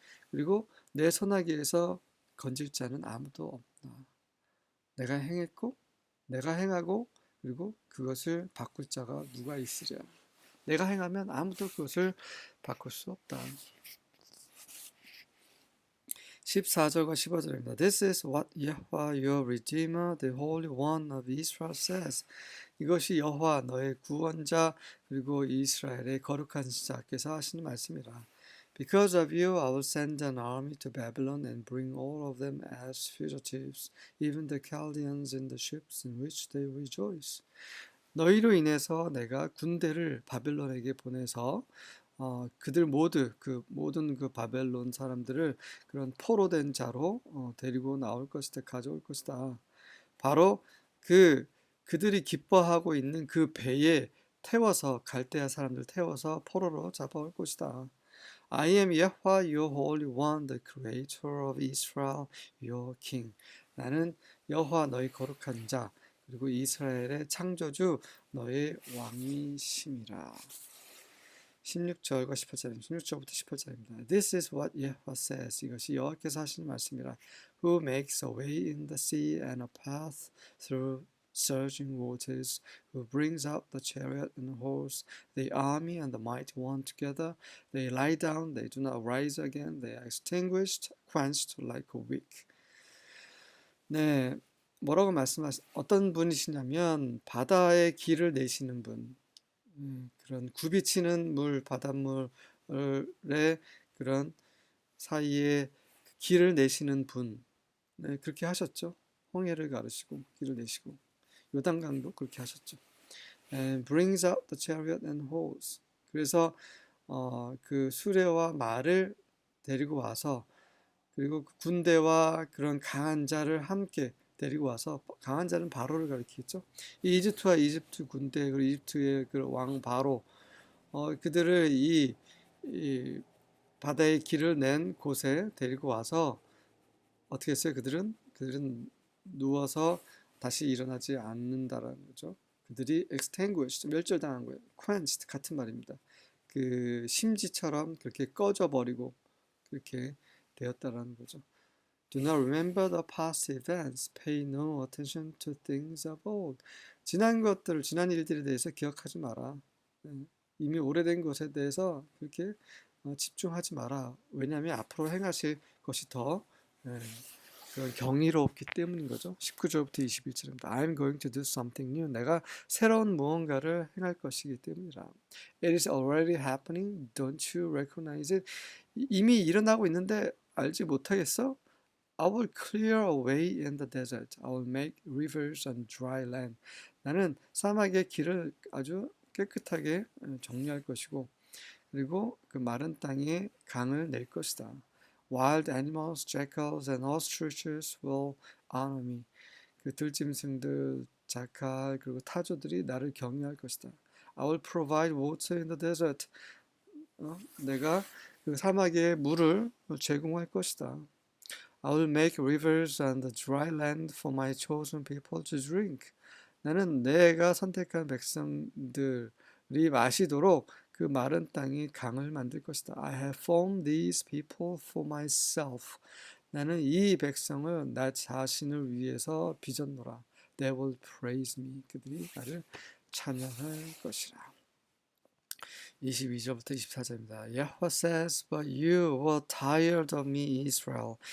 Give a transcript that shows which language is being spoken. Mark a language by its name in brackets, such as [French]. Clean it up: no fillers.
[Korean] 그리고 내 손아귀에서 건질 자는 아무도 없다. 내가 행했고 내가 행하고 그리고 그것을 바꿀 자가 누가 있으랴. 내가 행하면 아무도 그것을 바꿀 수 없다. 14절과 15절입니다. [English] This is what Yahweh your Redeemer, the Holy One of Israel says. [Korean] 이것이 여호와 너의 구원자 그리고 이스라엘의 거룩한 자께서 하시는 말씀이라. [English] Because of you, I will send an army to Babylon and bring all of them as fugitives, even the Chaldeans in the ships in which they rejoice. [Korean] 너희로 인해서 내가 군대를 바벨론에게 보내서 그들 모든 그 바벨론 사람들을 그런 포로된 자로 데리고 나올 것이다, 가져올 것이다. 바로 그들이 기뻐하고 있는 그 배에 태워서 갈대아 사람들 태워서 포로로 잡아올 것이다. [English] I am Yahweh, your Holy One, the Creator of Israel, your King. [Korean] 나는 여호와 너희 거룩한 자 그리고 이스라엘의 창조주 너의 왕이심이라. 16절과 18절입니다. 16절부터 18절입니다. [English] This is what Yahweh says. [Korean] 이것이 여호와께서 하시는 말씀이라. [English] Who makes a way in the sea and a path through surging waters, who brings out the chariot and horse, the army and the mighty one together. They lie down, they do not rise again. They are extinguished, quenched like a wick. [Korean] 네, 뭐라고 어떤 분이시냐면 바다의 길을 내시는 분. 그런 굽이치는 바닷물의 그런 사이에 길을 내시는 분. 네, 그렇게 하셨죠. 홍해를 가르시고 길을 내시고 요단강도 그렇게 하셨죠. [English] And brings out the chariot and horse. [Korean] 그래서 그 수레와 말을 데리고 와서 그리고 그 군대와 그런 강한 자를 함께 데리고 와서 강한 자는 바로를 가리키겠죠. 이집트와 이집트 군대 그리고 이집트의 그 왕 바로 그들을 이 바다의 길을 낸 곳에 데리고 와서 어떻게 했어요? 그들은 누워서 다시 일어나지 않는다라는 거죠. 그들이 extinguished, 멸절당한 거예요. quenched 같은 말입니다. 그 심지처럼 그렇게 꺼져버리고 그렇게 되었다라는 거죠. [English] Do not remember the past events. Pay no attention to things of old. [Korean] 지난 일들에 대해서 기억하지 마라. 이미 오래된 것에 대해서 그렇게 집중하지 마라. 왜냐하면 앞으로 행하실 것이 더 그런 경이롭기 때문인 거죠. 19절부터 21절입니다. [English] I'm going to do something new. [Korean] 내가 새로운 무언가를 행할 것이기 때문이라. [English] It is already happening. Don't you recognize it? [Korean] 이미 일어나고 있는데 알지 못하겠어? [English] I will clear a way in the desert. I will make rivers on dry land. [Korean] 나는 사막의 길을 아주 깨끗하게 정리할 것이고 그리고 그 마른 땅에 강을 낼 것이다. [English] Wild animals, jackals and ostriches will honor me. [Korean] 그 들짐승들, 자칼 그리고 타조들이 나를 경외할 것이다. [English] I will provide water in the desert. [Korean] 내가 그 사막에 물을 제공할 것이다. [English] I will make rivers on the dry land for my chosen people to drink. [Korean] 나는 내가 선택한 백성들이 마시도록 그 마른 땅에 강을 만들 것이다. [English] I have formed these people for myself. [Korean] 나는 이 백성을 나 자신을 위해서 빚었노라. [English] They will praise me. [Korean] 그들이 나를 찬양할 것이라. 22절부터 24절입니다. [English] Yahweh says, but you were tired of me, Israel.